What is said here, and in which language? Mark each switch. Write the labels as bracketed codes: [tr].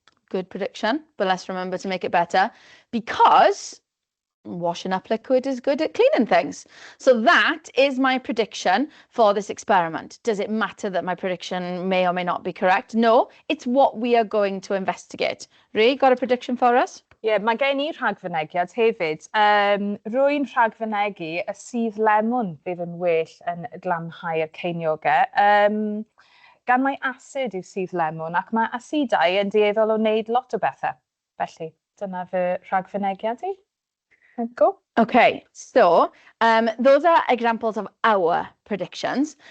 [en] Good prediction, but let's remember to make it better, because washing up liquid is good at cleaning things. So that is my prediction for this experiment. Does it matter that my prediction may or may not be correct? No, it's what we are going to investigate. Rhi, got a prediction for us? [cy] Ie, mae gen i rhagfynegiad hefyd. Rwy'n rhagfynegu y sudd lemon bydd yn well yn glanhau'r ceiniogau. Gan mae asid yw sudd lemon ac mae asidau yn dueddol o wneud lot o bethau. Felly, dyna fy rhagfynegiad i. [en] Go. Okay, so those are examples of our predictions.